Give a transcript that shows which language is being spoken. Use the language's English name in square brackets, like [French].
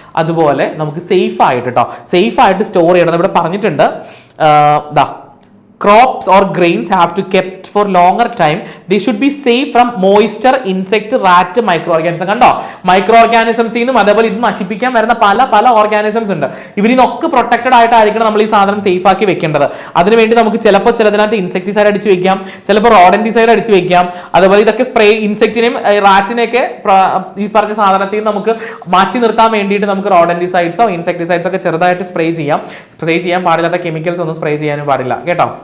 [Malayalam] അതുപോലെ നമുക്ക് സേഫ് ആയിട്ട് കേട്ടോ, സേഫ് ആയിട്ട് സ്റ്റോർ ചെയ്യണം. ഇവിടെ പറഞ്ഞിട്ടുണ്ട് ദാ [English] crops or grains have to kept for longer time. They should be safe from moisture, insect, rat, microorganisms. [Malayalam] കണ്ടോ, മൈക്രോ ഓർഗാനിസംസിൽ നിന്നും അതേപോലെ ഇത് നശിപ്പിക്കാൻ വരുന്ന പല ഓർഗാനിസംസ് ഉണ്ട്. ഇവരിന്നൊക്കെ പ്രൊട്ടക്റ്റഡ് ആയിട്ടായിരിക്കണം നമ്മൾ ഈ സാധനം സേഫ് ആക്കി വെക്കേണ്ടത്. അതിനുവേണ്ടി നമുക്ക് ചിലപ്പോൾ ചിലതിനകത്ത് ഇൻസെക്ടിസൈഡ് അടിച്ച് വെക്കാം, ചിലപ്പോൾ റോഡന്റിസൈഡ് അടിച്ച് വെക്കാം. അതേപോലെ ഇതൊക്കെ സ്പ്രേ ഇൻസെക്റ്റിനെയും റാറ്റിനെയൊക്കെ ഈ പറഞ്ഞ സാധനത്തിൽ നിന്ന് നമുക്ക് മാറ്റി നിർത്താൻ വേണ്ടിയിട്ട് നമുക്ക് റോഡന്റിസൈഡ്സോ ഇൻസെക്ടിസൈഡ്സോ ഒക്കെ ചെറുതായിട്ട് സ്പ്രേ ചെയ്യാൻ പാടില്ലാത്ത കെമിക്കൽസ് ഒന്നും സ്പ്രേ ചെയ്യാനും പാടില്ല കേട്ടോ.